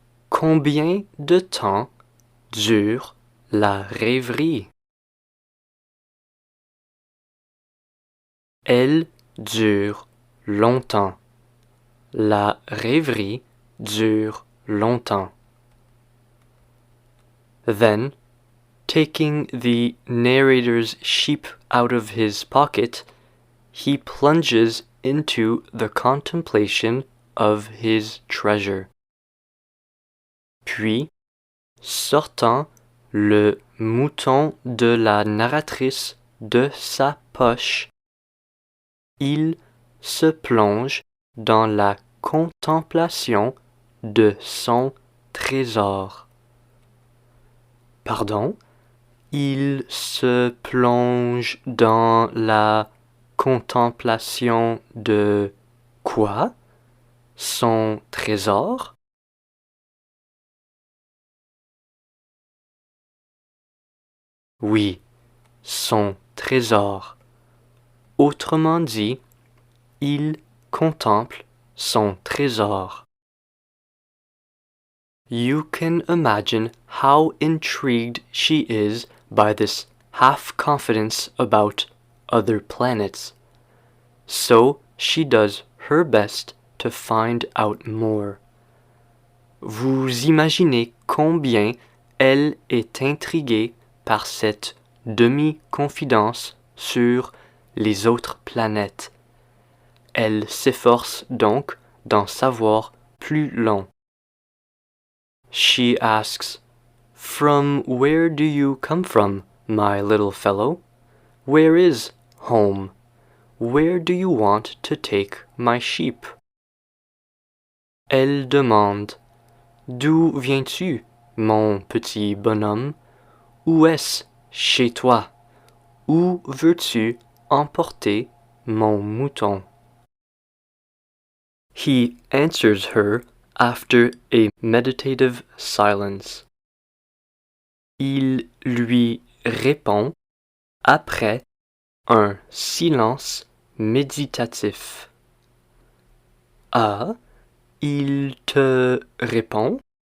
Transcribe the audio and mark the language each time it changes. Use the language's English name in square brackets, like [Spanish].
[French] Combien de temps dure la rêverie? Elle dure longtemps. La rêverie dure longtemps. [English] Then, taking the narrator's sheep out of his pocket, he plunges into the contemplation of his treasure. [French] Puis, sortant le mouton de la narratrice de sa poche, il se plonge dans la contemplation de son trésor. Pardon? Il se plonge dans la contemplation de quoi? Son trésor? Oui, son trésor. Autrement dit, il contemple son trésor. [English] You can imagine how intrigued she is by this half-confidence about other planets. So she does her best to find out more. [French] Vous imaginez combien elle est intriguée par cette demi-confidence sur les autres planètes. Elle s'efforce donc d'en savoir plus long. [English] She asks, "From where do you come from, my little fellow? Where is home? Where do you want to take my sheep?" [French] Elle demande, "D'où viens-tu, mon petit bonhomme? Où est-ce chez toi? Où veux-tu emporter mon mouton?" [English] He answers her after a meditative silence. [French] Il lui répond après un silence méditatif. Ah, il te répond?